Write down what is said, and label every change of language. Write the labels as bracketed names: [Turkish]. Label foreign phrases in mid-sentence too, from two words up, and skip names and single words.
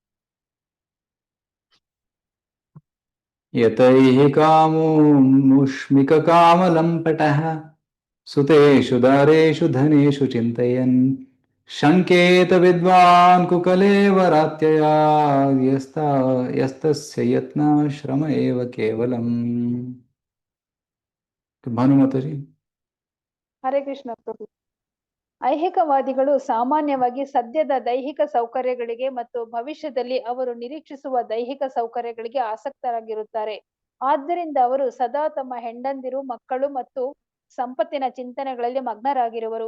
[Sanskrit] ಯತೈಃ ಕಾಮೋ ಮುಷ್ಮಿಕ ಕಾಮಲಂಪಟಃ ಸುತೇಷು ದಾರೇಷು ಧನೇಷು ಚಿಂತಯನ್ ಶಂಕೇತ ವಿದ್ವಾನ್ ಕುಕಲೇವರಾತ್ಯಯಾ ಯಸ್ತಸ್ಯ ಯತ್ನ ಶ್ರಮ ಏವ ಕೇವಲಂ. [Kannada] ಭಾನುಮತರಿ. [Sanskrit] ಹರೇ ಕೃಷ್ಣ ಪ್ರಭು. [Kannada] ಐಹಿಕವಾದಿಗಳು ಸಾಮಾನ್ಯವಾಗಿ ಸದ್ಯದ ದೈಹಿಕ ಸೌಕರ್ಯಗಳಿಗೆ ಮತ್ತು ಭವಿಷ್ಯದಲ್ಲಿ ಅವರು ನಿರೀಕ್ಷಿಸುವ ದೈಹಿಕ ಸೌಕರ್ಯಗಳಿಗೆ ಆಸಕ್ತರಾಗಿರುತ್ತಾರೆ. ಆದ್ದರಿಂದ ಅವರು ಸದಾ ತಮ್ಮ ಹೆಂಡಂದಿರು, ಮಕ್ಕಳು ಮತ್ತು ಸಂಪತ್ತಿನ ಚಿಂತನೆಗಳಲ್ಲಿ ಮಗ್ನರಾಗಿರುವರು.